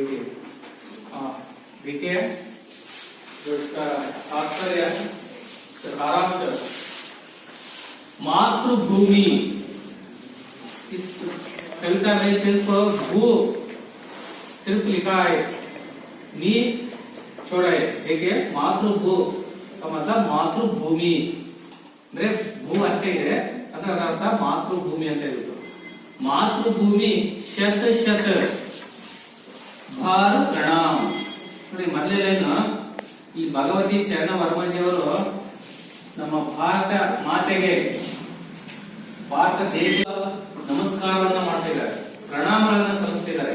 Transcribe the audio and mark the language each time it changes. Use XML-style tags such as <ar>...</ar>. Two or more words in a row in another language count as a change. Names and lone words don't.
<hi>देखिए जो इसका तात्पर्य सारांश, मातृभूमि इस कविता में सिर्फ भू सिर्फ लिखा है, नी छोड़ा है। देखिए मातृभू का मतलब मातृभूमि</hi> <kn>ಅಂದ್ರೆ ಭೂ ಅಷ್ಟೇ ಇದೆ, ಅದರ ಅರ್ಥ ಮಾತೃಭೂಮಿ ಅಂತ ಹೇಳಿದ್ರು. ಮಾತೃಭೂಮಿ ಶತ ಶತ ಭಾರ ಪ್ರಣಾಮ. ನೋಡಿ ಮೊದಲೇನು ಈ ಭಗವತಿ ಚರಣ ವರ್ಮಜಿಯವರು ನಮ್ಮ ಭಾರತ ಮಾತೆಗೆ, ಭಾರತ ದೇಶ ನಮಸ್ಕಾರವನ್ನ ಮಾಡ್ತಿದ್ದಾರೆ, ಪ್ರಣಾಮಗಳನ್ನ ಸಲ್ಲಿಸ್ತಿದ್ದಾರೆ.</kn>